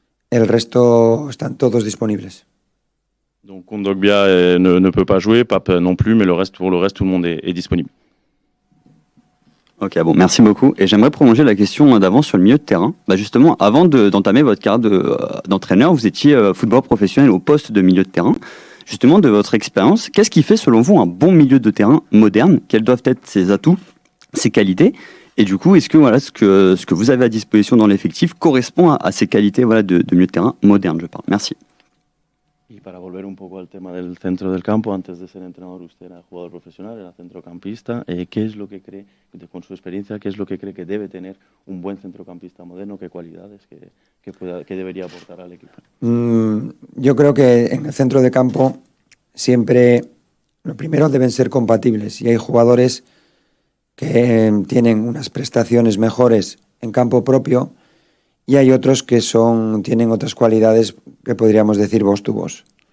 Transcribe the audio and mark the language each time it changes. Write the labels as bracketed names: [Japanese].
[Spanish] El resto están todos disponibles. [French] Donc Kondogbia ne peut pas jouer, Pape non plus, mais pour le reste, tout le monde est disponible. Ok, bon, merci beaucoup. Et j'aimerais prolonger la question d'avant sur le milieu de terrain. Bah justement, avant d'entamer votre carrière d'entraîneur, vous étiez footballeur professionnel au poste de milieu de terrain. Justement, de votre expérience, qu'est-ce qui fait selon vous un bon milieu de terrain moderne? Quels doivent être ses atouts, ses qualités? Et du coup, est-ce que voilà, ce que vous avez à disposition dans l'effectif correspond à ces qualités voilà, de milieu de terrain moderne, je parle. Merci. [Spanish] Y para volver un poco al tema del centro del campo, antes de ser entrenador usted era jugador profesional, era centrocampista. ¿Qué es lo que cree, con su experiencia, qué es lo que cree que debe tener un buen centrocampista moderno? ¿Qué cualidades que debería aportar al equipo? Yo creo que en el centro de campo siempre lo primero deben ser compatibles y hay jugadores que tienen unas prestaciones mejores en campo propio y hay otros que tienen otras cualidades que podríamos decir voz to voz.